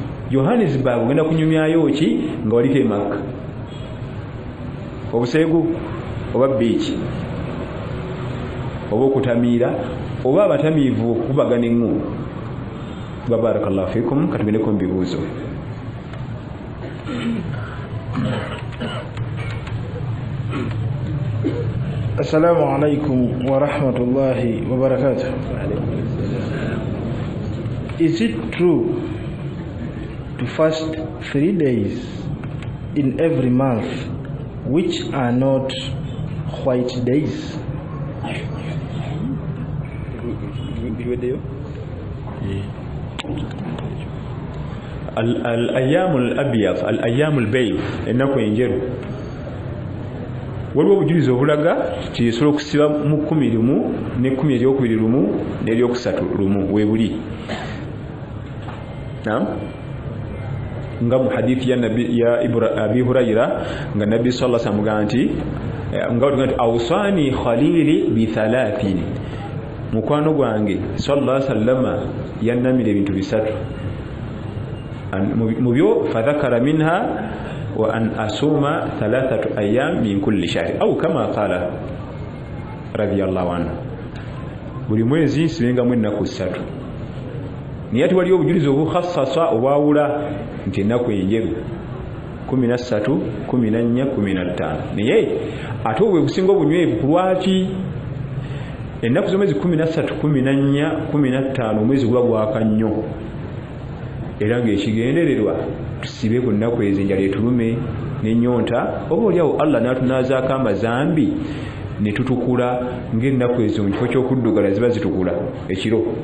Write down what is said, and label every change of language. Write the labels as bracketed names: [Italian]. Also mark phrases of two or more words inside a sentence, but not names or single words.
[Ganda] Johannesburg ogenda kunyumyayo ki nga waliko e Makka obuseegu oba beach oba okutamiira oba abatamiivu okubagana eŋŋu. [Arabic] بارك الله فيكم. [Ganda] Katugendeko mu bibuuzo. [Arabic] السلام عليكم ورحمة الله وبركاته. [English] Is it true to fast 3 days in every month which are not white days? [Arabic] الأيام الأبيض الأيام البيض [Ganda] ennaku enjeru waliwo obujulizi obulaga tisobola okusiba mu 11 ne 12 n'eryokusatu weebuli nga mu hadithi ya Abi Hurayra nga Nabbi [Arabic] صلى الله عليه وسلم [Ganda] nti nga [Arabic] أوصاني خليلي ب 3 [Ganda] mukwano gwange [Arabic] صلى الله عليه وسلم [Ganda] yannamira ebintu bisatu mu byo [Arabic] فذكر منها وأن أصوم 3 أيام من كل شهر أو كما قال رضي الله عنه. [Ganda] Buli mwezi sibengamu ennaku 3 naye ati waliwo obujulizi obukhassasa obwawula nti ennaku enjeru 13, 14, 15 naye ate obwe businga obunywevu ku lwaki ennaku z'omwezi 13, 14, 15 omwezi guba gwaka nnyo era ng'ekigendererwa tusibe ku nnaku ezo enjala etulume n'ennyonta oba oliawo Allah n'atunazaako amazambi ne tutukula ng'ennaku ezo mu kifo ky'okuddugala ziba zitukula ekiro